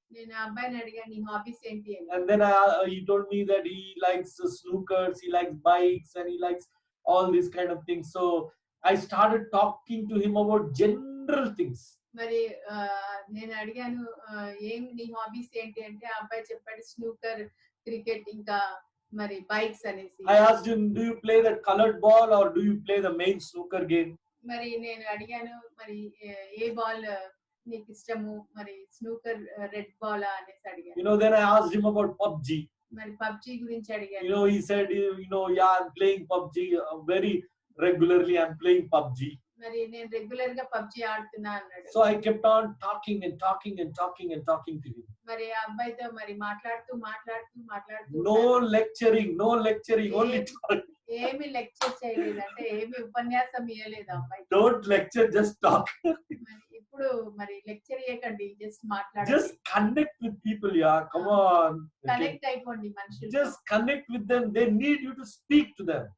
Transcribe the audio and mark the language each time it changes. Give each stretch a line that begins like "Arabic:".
Telugu: నేను ఆ అబ్బాయిని అడిగాను, నీ హాబీస్ ఏంటి అని.
English: And then he told me that he likes snookers, he likes bikes, and he likes all these kind of things. So I started talking to him about general things.
Telugu: మరి నేను అడిగాను, ఏం నీ హాబీస్ ఏంటి అంటే ఆ అబ్బాయి చెప్పాడు స్నూకర్, క్రికెట్, ఇంకా మరి బైక్స్ అనేసి.
English: I asked him, do you play the colored ball or do you play the main snooker game?
Telugu: మరి నేను అడిగాను, మరి ఏ బాల్ నీకు ఇష్టము, మరి స్నూకర్ రెడ్ బాల్ అనేసి అడిగాను.
English: Then I asked him about PUBG.
Telugu: మరి పబ్జి గురించి అడిగాను.
English: He said, yeah, I'm playing PUBG very regularly. I'm playing PUBG.
Telugu: మరి నేను రెగ్యులర్ గా పబ్జి ఆడుతున్నా అన్నాడు.
English: So I kept on talking and talking and talking and talking to him.
Telugu: మరి ఆ అబ్బాయితో మరి మాట్లాడుతూ
English: No lecturing, only talking.
Telugu: ఏమి లెక్చర్ చేయలేదు, అంటే ఏమి ఉపన్యాసం ఇవ్వలేదు అబ్బాయి.
English: Don't lecture, just talk.
Telugu: ఇప్పుడు మరి లెక్చర్ చేయకండి, జస్ట్ మాట్లాడండి.
English: Just connect with people, yeah. Come on.
Telugu: Connect అయిపోండి మనుషులు.
English: Just connect with them. They need you to speak to them.